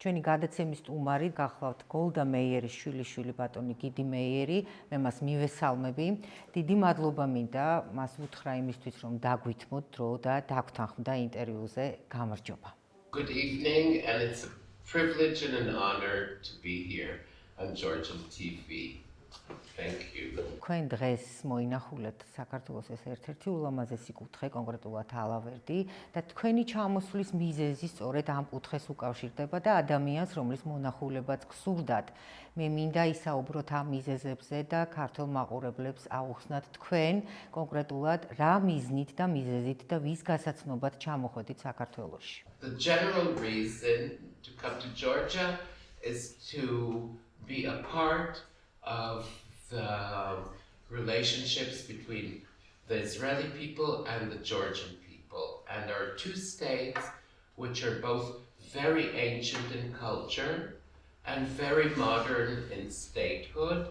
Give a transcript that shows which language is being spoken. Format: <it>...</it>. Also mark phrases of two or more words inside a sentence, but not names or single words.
<ka>ჩვენი გადაცემის სტუმარი გახლავთ გოლდა მეიერის შვილიშვილი ბატონი გიდი მეიერი, მე მას მივესალმები. დიდი მადლობა მინდა მას უთხრა იმისთვის, რომ დაგვითმოთ დრო და დაგვთანხმდა ინტერვიუზე. გამარჯობა.</ka> <en>Good evening, and it's a privilege and an honor to be here on Georgian TV. Thank you.</en> <ka>Თქვენ დღეს მოინახულეთ საქართველოს ეს ერთ-ერთი ულამაზესი კუთხე, კონკრეტულად ალავერდი და თქვენი ჩამოსვლის მიზეზი სწორედ ამ კუთხეს უკავშირდება და ადამიანს, რომლის მონახულებაც გსურდათ. მე მინდა ისაუბროთ ამ მიზეზებზე და ქართულ მაყურებლებს აუხსნათ თქვენ კონკრეტულად რა მიზნით და მიზეზით და ვის გასაცნობად ჩამოხვედით საქართველოში.</ka> <en>The general reason to come to Georgia is to be a part of the relationships between the Israeli people and the Georgian people. And there are two states which are both very ancient in culture and very modern in statehood.</en>